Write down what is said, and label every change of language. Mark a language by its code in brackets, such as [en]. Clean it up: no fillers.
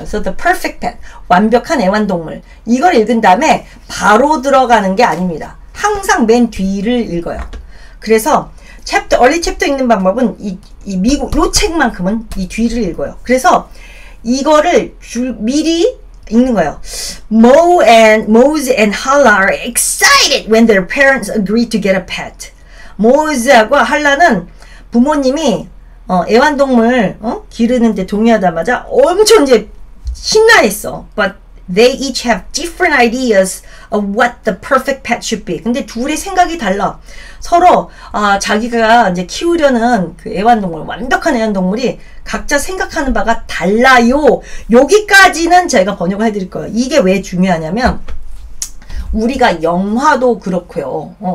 [ko] 그래서 The Perfect Pet, 완벽한 애완동물. 이걸 읽은 다음에 바로 들어가는 게 아닙니다. 항상 맨 뒤를 읽어요. 그래서 얼리 챕터 읽는 방법은 미국 요 책만큼은 이 뒤를 읽어요. 그래서 이거를 미리 읽는 거예요. [en] Mose and Hala are excited when their parents agree to get a pet. [ko] 모즈하고 할라는 부모님이 애완동물 기르는데 동의하자마자 엄청 이제 신나했어. [en] But they each have different ideas of what the perfect pet should be. [ko] 근데 둘의 생각이 달라. 서로 자기가 이제 키우려는 그 애완동물, 완벽한 애완동물이 각자 생각하는 바가 달라요. 여기까지는 제가 번역을 해드릴 거예요. 이게 왜 중요하냐면 우리가 영화도 그렇고요.